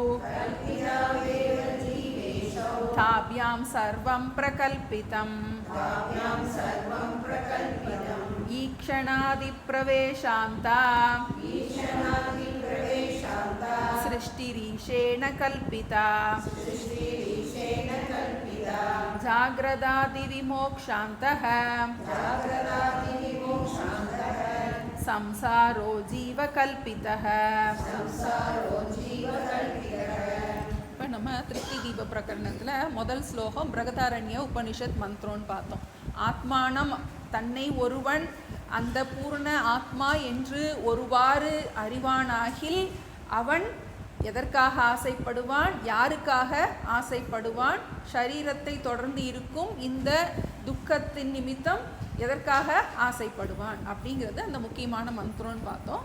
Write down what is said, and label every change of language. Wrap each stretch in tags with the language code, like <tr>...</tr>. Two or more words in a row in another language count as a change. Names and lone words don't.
<sa>ताभ्यां सर्वं प्रकल्पितम् ईक्षणादिप्रवेशान्ता सृष्टिरीशेण कल्पिता जाग्रदादिविमोक्षान्तः संसारो जीवकल्पितः.</sa> <ta>இப்போ நம்ம திருப்தி தீப பிரகரணத்தில் முதல் ஸ்லோகம் பிரகதாரண்ய உபனிஷத் மந்திரம்னு பார்த்தோம். ஆத்மானம் தன்னை ஒருவன் அந்த பூர்ண ஆத்மா என்று ஒருவாறு அறிவானாகில் அவன் எதற்காக ஆசைப்படுவான், யாருக்காக ஆசைப்படுவான், ஷரீரத்தை தொடர்ந்து இருக்கும் இந்த துக்கத்தின் நிமித்தம் எதற்காக ஆசைப்படுவான் அப்படிங்கிறது அந்த முக்கியமான மந்திரம்னு பார்த்தோம்.</ta>